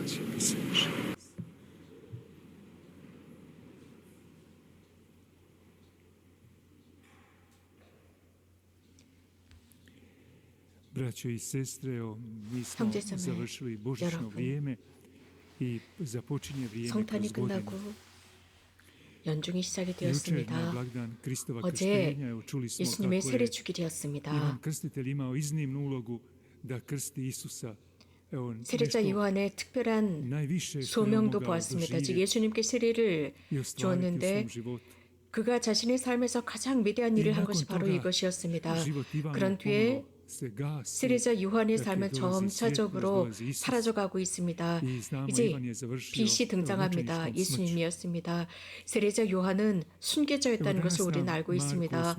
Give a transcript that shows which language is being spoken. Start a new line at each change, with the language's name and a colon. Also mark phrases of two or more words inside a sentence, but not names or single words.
Croatian: Braćo i sestre, mi smo završili božićno vrijeme i započinje vrijeme
Korean: 성탄이
Croatian: kroz godinu.
Korean: 끝나고 연중이 시작이
Croatian: Jučer na
Korean: 되었습니다.
Croatian: blagdan Kristova
Korean: 어제
Croatian: krštenja, evo, čuli smo
Korean: 예수님의
Croatian: kako je
Korean: 세례 주길이었습니다.
Croatian: Ivan Krstitelj imao iznimnu ulogu da krsti Isusa. Evo,
Korean: 세례자
Croatian: nešto
Korean: 요한의 특별한
Croatian: najviše što je on
Korean: 소명도
Croatian: mogao
Korean: 보았습니다. 즉
Croatian: doživjeti
Korean: 예수님께 세례를
Croatian: i ostvariti u
Korean: 주었는데
Croatian: svom životu.
Korean: 그가 자신의 삶에서 가장 위대한 일을 한 것이 바로 이것이었습니다. 그런 뒤에 세례자 요한의 삶은 점차적으로 사라져가고 있습니다. 이제 빛이 등장합니다. 예수님이었습니다. 세례자 요한은 순교자였다는 것을 우리는 알고 있습니다.